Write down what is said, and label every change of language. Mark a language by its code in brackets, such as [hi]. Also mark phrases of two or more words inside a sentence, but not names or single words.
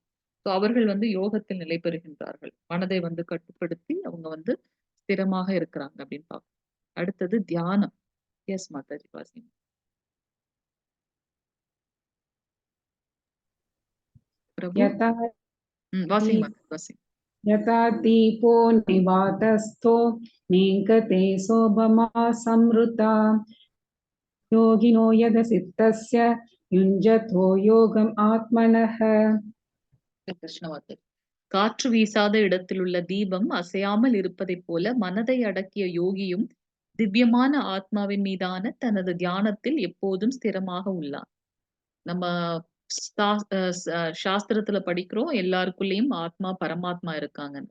[ta] ஸோ அவர்கள் வந்து யோகத்தில் நிலை பெறுகின்றார்கள். மனதை வந்து கட்டுப்படுத்தி அவங்க வந்து ஸ்திரமாக இருக்கிறாங்க அப்படின்னு பார்க்கிறோம். அடுத்தது தியானம். எஸ் மாதாஜி வாசிங்க. பிரபு. [sa] यथा [ta] வாசிங்க மாதாஜி வாசிங்க. [sa] यथा दीपो निवातस्थो नेङ्गते शोभमा संवृता योगिनो यदसिद्धस्य युञ्जतो योगम् आत्मनः [ta] கிருஷ்ண மாதாஜி. காற்று வீசாத இடத்தில் உள்ள தீபம் அசையாமல் இருப்பதைப் போல மனதை அடக்கிய யோகியும் திவ்யமான ஆத்மாவின் மீதான தனது தியானத்தில் எப்போதும் ஸ்திரமாக உள்ளான். நம்ம சாஸ்திரத்துல படிக்கிறோம் எல்லாருக்குள்ளேயும் ஆத்மா பரமாத்மா இருக்காங்கன்னு.